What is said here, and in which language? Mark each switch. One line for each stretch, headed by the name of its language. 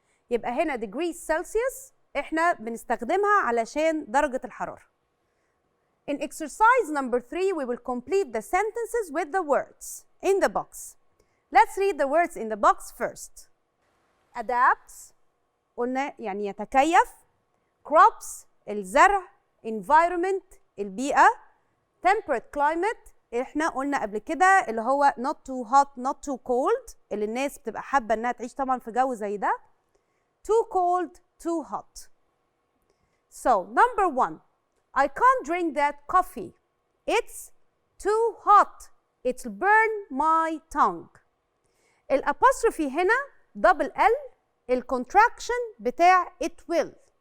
Arabic: يبقى هنا degrees Celsius احنا بنستخدمها علشان درجة الحرارة.
English: In exercise number 3, we will complete the sentences with the words in the box. Let's read the words in the box first.
Arabic: Adapts, قلنا يعني يتكيف. Crops, الزرع. Environment, البيئة. Temperate climate, احنا قلنا قبل كده اللي هو
English: not too hot, not too cold،
Arabic: اللي الناس بتبقى حابة انها تعيش طبعا في جو زي ده.
English: Too cold, too hot. So, number 1. I can't drink that coffee. It's too hot. It'll burn my tongue.
Arabic: الابostrophe هنا
English: double L الcontraction بتاع it will.